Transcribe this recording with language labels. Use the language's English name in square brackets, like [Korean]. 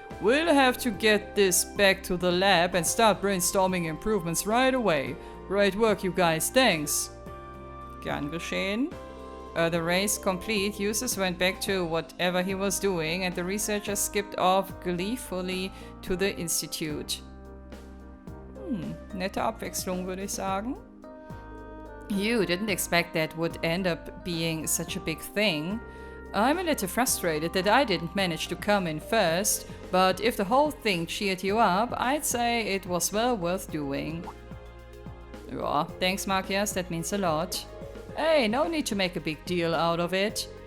[English] We'll have to get this back to the lab and start brainstorming improvements right away. Great work, you guys. Thanks. [German] Gern geschehen. [English] The race complete, users went back to whatever he was doing and the researchers skipped off gleefully to the institute. [German] Nette Abwechslung, würde ich sagen. [English] You didn't expect that would end up being such a big thing. I'm a little frustrated that I didn't manage to come in first, but if the whole thing cheered you up, I'd say it was well worth doing. Yeah, thanks, Markias, that means a lot. Hey, no need to make a big deal out of it.